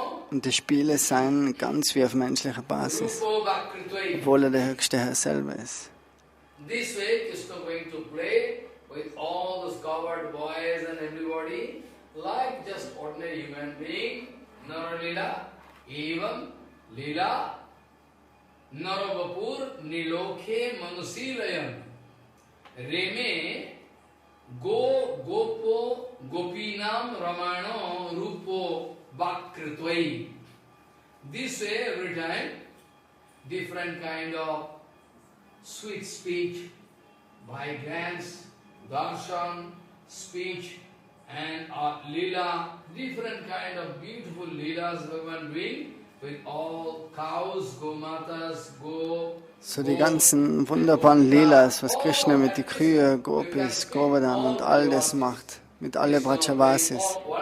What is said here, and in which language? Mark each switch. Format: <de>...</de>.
<de>Und die Spiele seien ganz wie auf menschlicher Basis, obwohl er der höchste Herr selber ist.</de> <en>This way Krishna going to play with all those covered boys and everybody like just ordinary human being.</en> <sa>Naralila, Evam, Lila, Naravapur, Nilokhe, Manusilayam, Reme, Gopo, Gopinam, Ramano, Rupo, Bakritvai.</sa> <en>This way every time, different kind of sweet speech, by glance, darshan, speech, and lila, different kind of beautiful lilas Bhagavan doing with all cows, gomatas,</en> <de>So die ganzen wunderbaren Lilas, was Krishna mit den Kühe, Gopis, Govardhan und all das macht, mit alle Brajavasis.</de>